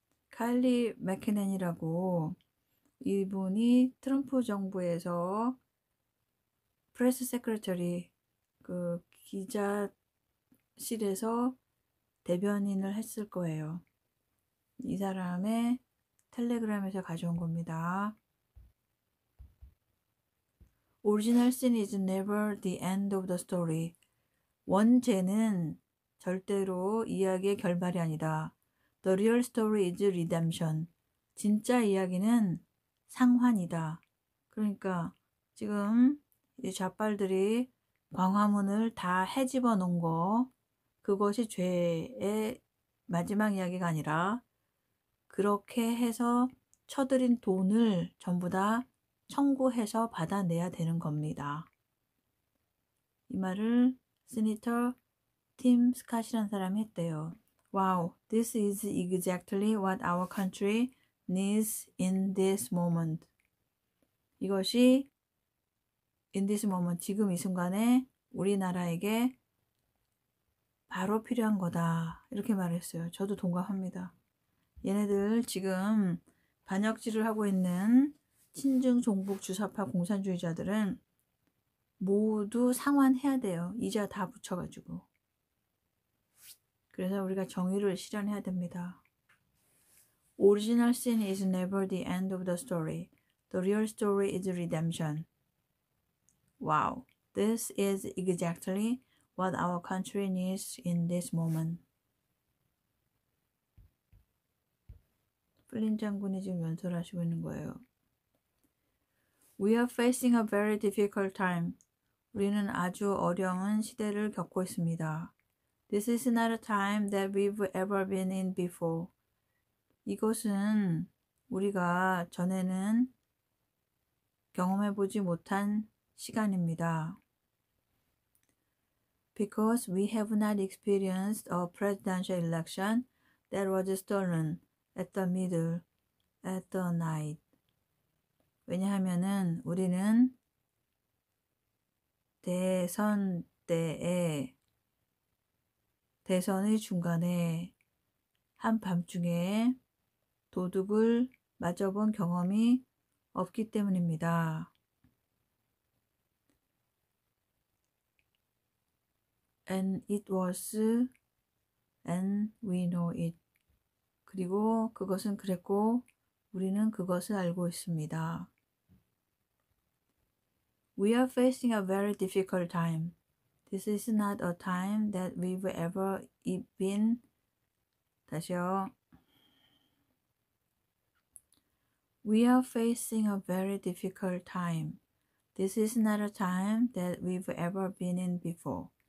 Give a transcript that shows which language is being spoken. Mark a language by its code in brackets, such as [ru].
[ko] 카일리 맥키넨이라고 이분이 트럼프 정부에서 프레스 세크레터리 그 기자실에서 대변인을 했을 거예요. 이 사람의 텔레그램에서 가져온 겁니다. [en] Original sin is never the end of the story. [ko] 원죄는 절대로 이야기의 결말이 아니다. [en] The real story is redemption. [ko] 진짜 이야기는 상환이다. 그러니까 지금 이 좌빨들이 광화문을 다 헤집어 놓은 거 그것이 죄의 마지막 이야기가 아니라 그렇게 해서 쳐들인 돈을 전부 다 청구해서 받아내야 되는 겁니다. 이 말을 시니터 팀 스캇이라는 사람이 했대요. [en] Wow, this is exactly what our country needs in this moment. [ko] 이것이 [en] in this moment, [ko] 지금 이 순간에 우리나라에게 바로 필요한 거다. 이렇게 말했어요. 저도 동감합니다. 얘네들 지금 반역질을 하고 있는 친중 종북 주사파 공산주의자들은 모두 상환해야 돼요. 이자 다 붙여가지고. 그래서 우리가 정의를 실현해야 됩니다. [en] Original sin is never the end of the story. The real story is redemption. Wow, this is exactly what our country needs in this moment. [ko] 플린 장군이 지금 연설하시고 있는 거예요. [en] We are facing a very difficult time. [ko] 우리는 아주 어려운 시대를 겪고 있습니다. [en] This is not a time that we've ever been in before. [ko] 이것은 우리가 전에는 경험해보지 못한 시간입니다. [en] Because we have not experienced a presidential election that was stolen at the middle, at the night. [ko] 왜냐하면은 우리는 대선 때에 대선의 중간에 한밤중에 도둑을 맞아본 경험이 없기 때문입니다. [en] And it was, and we know it. [ko] 그리고 그것은 그랬고 우리는 그것을 알고 있습니다. [en] We are facing a very difficult time. This is not a time that we've ever been. [ko] 다시요. [en] We are facing a very difficult time. This is not a time that we've ever been in before.